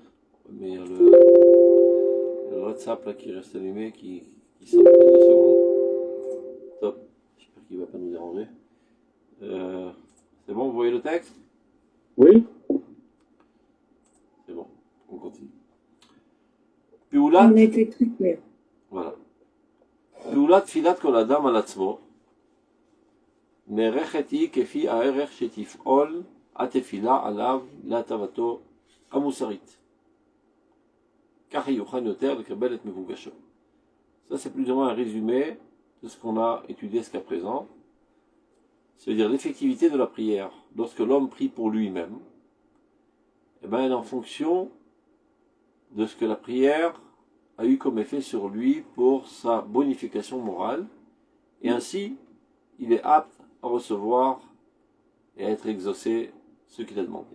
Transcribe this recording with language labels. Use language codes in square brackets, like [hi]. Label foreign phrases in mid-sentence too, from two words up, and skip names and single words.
[fr] Mais il y a le WhatsApp là qui reste allumé qui sonne après 2 secondes. Top. J'espère qu'il ne va pas nous déranger. C'est bon, vous voyez le texte? Oui. C'est bon, on continue. On a été très clair. Voilà. [he] פעולת תפילת כל אדם על עצמו נערכת היא כפי הערך שתפעול התפילה עליו להטבתו המוסרית. ככה יוכל יותר לקבל את מבוקשו. [fr] Ça c'est plus ou moins un résumé de ce qu'on a étudié jusqu'à présent. C'est-à-dire l'effectivité de la prière. Lorsque l'homme prie pour lui-même, eh bien, elle est en fonction de ce que la prière a eu comme effet sur lui pour sa bonification morale, et ainsi, il est apte à recevoir et à être exaucé ce qu'il a demandé.